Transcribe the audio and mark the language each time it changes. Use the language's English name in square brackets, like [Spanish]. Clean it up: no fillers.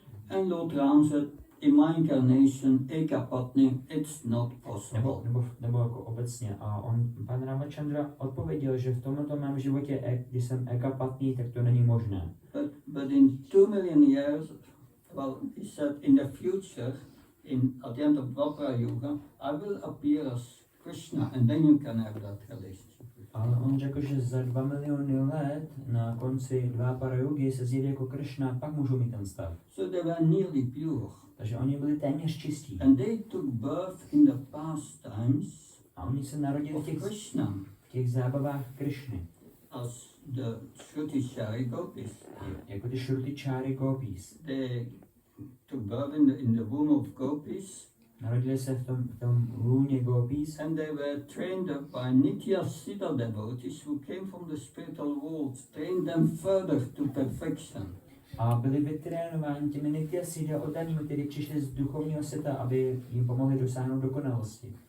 [English] And Lord Ram said, in my incarnation, ekapatni, it's not possible. [Czech] Nebo jako obecně. A pan Ramachandra odpověděl, že v tomto mém životě, když jsem ekapatný, tak to není možné. [English] But in 2 million years well, he said in the future, at the end of Dvapara Yuga, I will appear as Krishna, and then you can have that relationship. [Czech] Ale on řekl, že za 2 miliony let na konci Dvapara Yugy se zjede jako Krishna, pak můžou mít ten vztah. [English] So they were nearly pure. [Czech] Takže oni byli téměř čistí. [English] And they took birth in the past times [Czech] A oni se narodili [English] of Krishna [Czech] v těch zábavách Krishny. [English] as the Shruti gopis. [Czech] Jako ty Shruti gopis. [English] They took birth in the womb of gopis. [Czech] Narodili se v tom lůně gopis. [English] And they were trained up by Nitya Siddha devotees who came from the spiritual world, trained them further to perfection. [Czech] A byli vytrénováni těmi Nitya Siddha oddanými, kteří přišli z duchovního světa, aby jim pomohli dosáhnout dokonalosti.